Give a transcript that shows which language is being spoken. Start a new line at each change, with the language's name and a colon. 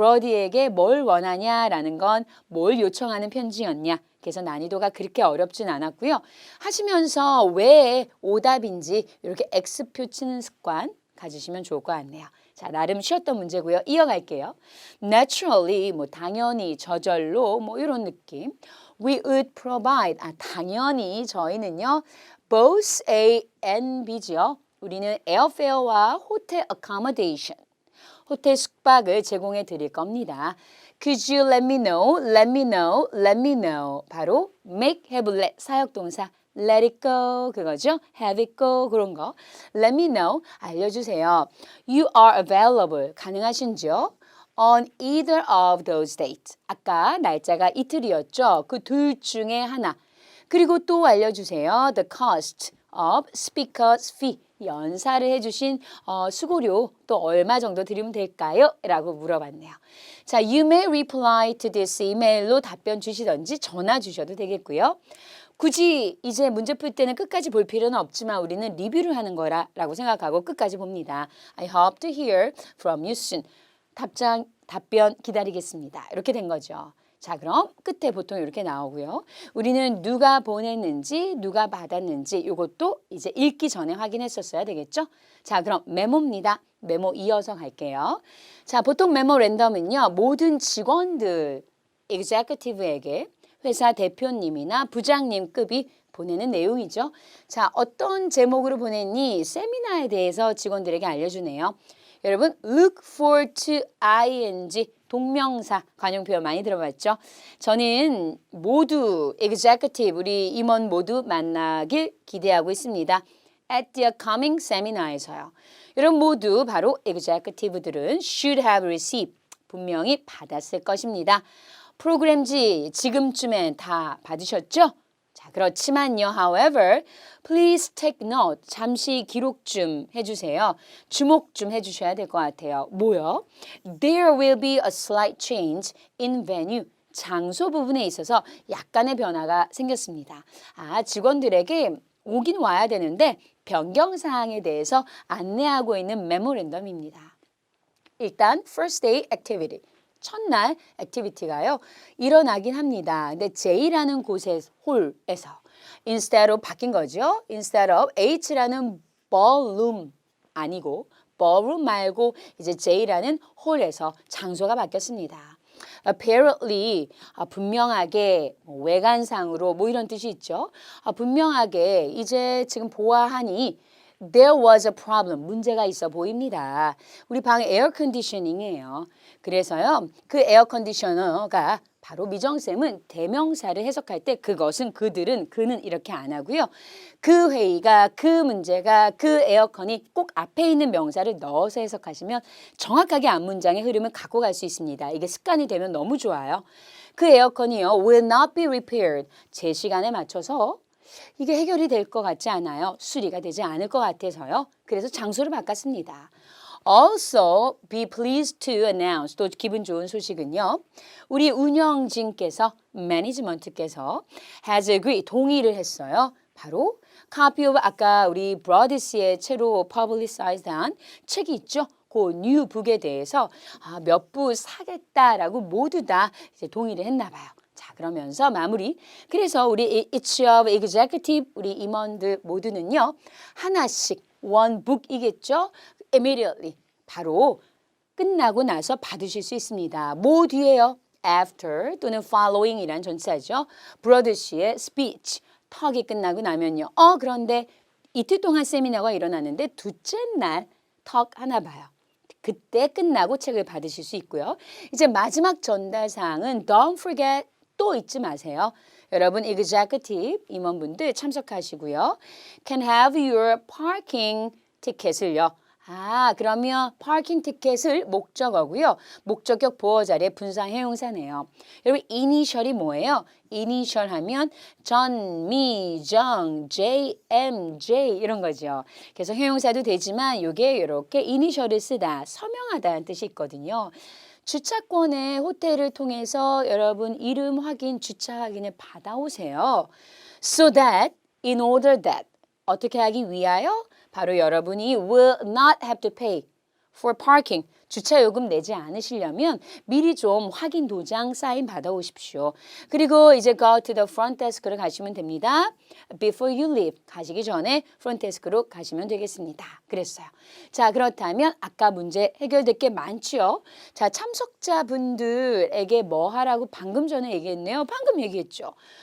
Korean: 브로디에게 뭘 원하냐라는 건 뭘 요청하는 편지였냐. 그래서 난이도가 그렇게 어렵진 않았고요. 하시면서 왜 오답인지 이렇게 X표 치는 습관 가지시면 좋을 것 같네요. 자, 나름 쉬웠던 문제고요. 이어갈게요. Naturally, 당연히, 저절로, 이런 느낌.
English: We would provide,
Korean: 당연히 저희는요.
English: both A and B죠.
Korean: 우리는 airfare와 호텔 accommodation, 호텔 숙박을 제공해 드릴 겁니다.
English: Could you let me know, let me know, let me know.
Korean: 바로 make, have, let 사역동사.
English: Let it go
Korean: 그거죠.
English: Have it go
Korean: 그런 거.
English: Let me know
Korean: 알려주세요.
English: You are available
Korean: 가능하신지요?
English: On either of those dates.
Korean: 아까 날짜가 이틀이었죠. 그 둘 중에 하나. 그리고 또 알려주세요.
English: The cost of speaker's fee.
Korean: 연사를 해주신 수고료 또 얼마 정도 드리면 될까요? 라고 물어봤네요. 자,
English: you may reply to this email
Korean: 로 답변 주시던지 전화 주셔도 되겠고요. 굳이 이제 문제 풀 때는 끝까지 볼 필요는 없지만 우리는 리뷰를 하는 거라고 생각하고 끝까지 봅니다.
English: I hope to hear from you soon.
Korean: 답변 기다리겠습니다. 이렇게 된 거죠. 자, 그럼 끝에 보통 이렇게 나오고요. 우리는 누가 보냈는지, 누가 받았는지 이것도 이제 읽기 전에 확인했었어야 되겠죠? 자, 그럼 메모입니다. 메모 이어서 갈게요. 자, 보통 메모 랜덤은요. 모든 직원들, executive에게 회사 대표님이나 부장님급이 보내는 내용이죠. 자, 어떤 제목으로 보냈니? 세미나에 대해서 직원들에게 알려주네요. 여러분,
English: look forward to ing,
Korean: 동명사, 관용 표현 많이 들어봤죠? 저는 모두 executive, 우리 임원 모두 만나길 기대하고 있습니다.
English: At the coming seminar
Korean: 에서요. 여러분 모두 바로 executive들은
English: should have received,
Korean: 분명히 받았을 것입니다. 프로그램지 지금쯤엔 다 받으셨죠? 자, 그렇지만요.
English: However, please take note.
Korean: 잠시 기록 좀 해주세요. 주목 좀 해주셔야 될 것 같아요. 뭐요?
English: There will be a slight change in venue.
Korean: 장소 부분에 있어서 약간의 변화가 생겼습니다. 직원들에게 오긴 와야 되는데 변경사항에 대해서 안내하고 있는 메모랜덤입니다.
English: 일단 first day activity.
Korean: 첫날 액티비티가요. 일어나긴 합니다. 근데 J라는 홀에서 instead of 바뀐 거죠. instead of H라는 ballroom 아니고 ballroom 말고 이제 J라는 홀에서 장소가 바뀌었습니다. Apparently 분명하게 외관상으로 이런 뜻이 있죠. 분명하게 이제 지금 보아하니
English: There was a problem.
Korean: 문제가 있어 보입니다. 우리 방 에어 컨디셔닝이에요. 그래서요. 그 에어 컨디셔너가 바로 미정쌤은 대명사를 해석할 때 그것은, 그들은, 그는 이렇게 안 하고요. 그 회의가, 그 문제가, 그 에어컨이 꼭 앞에 있는 명사를 넣어서 해석하시면 정확하게 앞문장의 흐름을 갖고 갈 수 있습니다. 이게 습관이 되면 너무 좋아요. 그 에어컨이요.
English: will not be repaired.
Korean: 제 시간에 맞춰서 이게 해결이 될 것 같지 않아요. 수리가 되지 않을 것 같아서요. 그래서 장소를 바꿨습니다.
English: Also be pleased to announce.
Korean: 또 기분 좋은 소식은요. 우리 운영진께서, 매니지먼트께서
English: has agreed.
Korean: 동의를 했어요. 바로 copy of 아까 우리 브러디스의 채로 publicize한 책이 있죠. 그 뉴북에 대해서 몇 부 사겠다라고 모두 다 이제 동의를 했나 봐요. 자, 그러면서 마무리. 그래서 우리 each of executive 우리 임원들 모두는요. 하나씩 one book이겠죠. immediately 바로 끝나고 나서 받으실 수 있습니다. 뭐 뒤에요? after 또는 following이란 전치사죠. 브러드시의 speech 턱이 끝나고 나면요. 그런데 이틀 동안 세미나가 일어나는데 둘째 날 턱 하나 봐요. 그때 끝나고 책을 받으실 수 있고요. 이제 마지막 전달사항은
English: don't forget
Korean: 또 잊지 마세요. 여러분 executive 임원분들 참석하시고요.
English: can have your parking ticket을요.
Korean: 그러면 parking ticket을 목적어고요. 목적격 보어 자리에 분사 형용사네요. 여러분 initial이 뭐예요? initial 하면 전, 미, 정, j, m, j 이런 거죠. 그래서 형용사도 되지만 이게 이렇게 initial을 쓰다, 서명하다는 뜻이 있거든요. 주차권의 호텔을 통해서 여러분 이름 확인, 주차 확인을 받아오세요.
English: So that, in order that
Korean: 어떻게 하기 위하여? 바로 여러분이
English: will not have to pay for parking.
Korean: 주차 요금 내지 않으시려면 미리 좀 확인 도장 사인 받아오십시오. 그리고 이제
English: go to the front desk를
Korean: 가시면 됩니다.
English: Before you leave.
Korean: 가시기 전에 front desk로 가시면 되겠습니다. 그랬어요. 자, 그렇다면 아까 문제 해결될 게 많지요. 자, 참석자분들에게 뭐 하라고 방금 전에 얘기했네요. 방금 얘기했죠.